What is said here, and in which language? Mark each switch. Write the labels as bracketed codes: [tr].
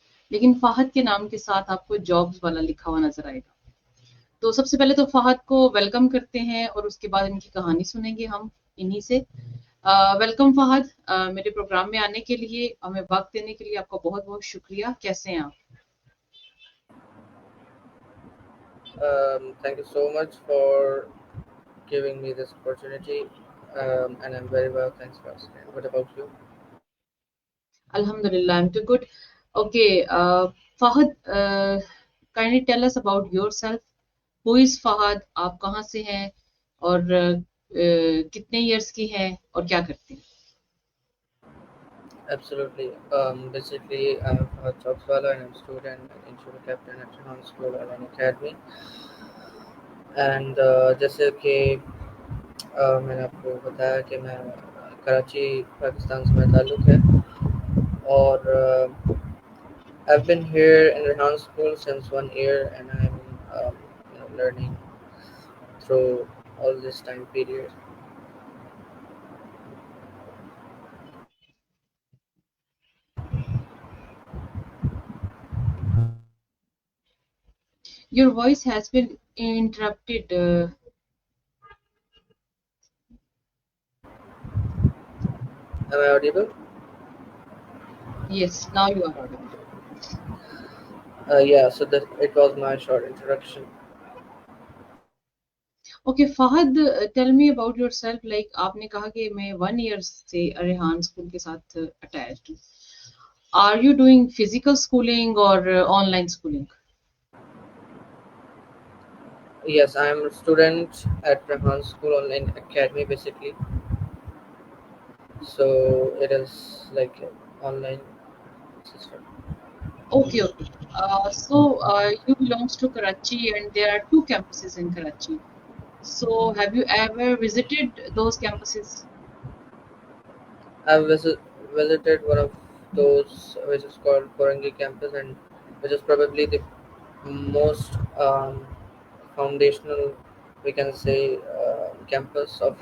[hi] लेकिन फ़ाहद के नाम के साथ आपको जॉब्स वाला लिखा हुआ नजर आएगा। तो सबसे पहले तो फ़ाहद को वेलकम करते हैं और उसके बाद इनकी कहानी सुनेंगे हम इन्हीं से। वेलकम फ़हद, मेरे प्रोग्राम में आने के लिए, हमें वक़्त देने के लिए आपका बहुत-बहुत शुक्रिया। कैसे हैं आप? [en] Thank you so much for giving me this opportunity, and I'm very well. Thanks for asking. What about you? Alhamdulillah, I'm too good. Okay, Fahad, kindly tell us about yourself. Who is Fahad? [hi] आप कहाँ से हैं और कितने years की हैं और क्या करते हैं? [en] Absolutely. Basically, I'm Fahad JobsWala and I'm a student and instructor captain at Rehan School and Academy. And [hi] जैसे कि मैंने आपको बताया कि मैं कराची पाकिस्तान से मेरा ताल्लुक़ है [en] और I've been here in Rehan School since 1 year and I'm learning through all this time period. Your voice has been interrupted. Am I audible? Yes, now you are audible. Yeah, so that it was my short introduction. Okay Fahad, tell me about yourself. [hi] Like आपने कहा कि मैं 1 year से Rehan school के साथ attached हूँ। [en] Are you doing physical schooling और online schooling? Yes, I am a student at Rehan School Online Academy basically. So it is like an online system. Okay okay. So you belongs to Karachi and there are two campuses in Karachi. So have you ever visited those campuses? I've visited one of those which is called Korangi campus and which is probably the most foundational, we can say, campus of